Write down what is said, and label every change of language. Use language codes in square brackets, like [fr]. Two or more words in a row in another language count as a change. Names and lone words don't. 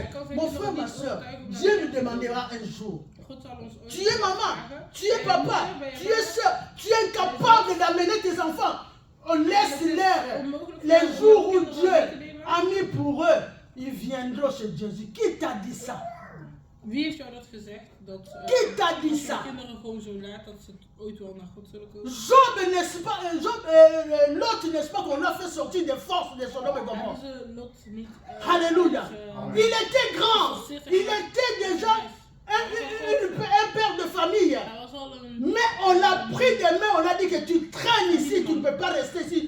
[fr] Mon frère, ma soeur, Dieu nous demandera un jour. Tu es maman, tu es papa, tu es soeur, tu es incapable d'amener tes enfants. On laisse-les les jours où Dieu a mis pour eux. Ils viendront chez Jésus. Qui t'a dit ça? [nl] Wie heeft jou dat gezegd? [fr] Qui t'a dit ça? [nl] Kinderen gewoon zo laat dat ze ooit wel naar God zullen komen. [fr] Job, n'est-ce pas? Lot, n'est-ce pas qu'on a fait sortir des forces de Sodome et Gomorrhe? Alléluia. Il était grand. Il était déjà un père de famille. Mais on l'a pris des mains, on a dit que tu traînes ici, tu ne peux pas rester ici.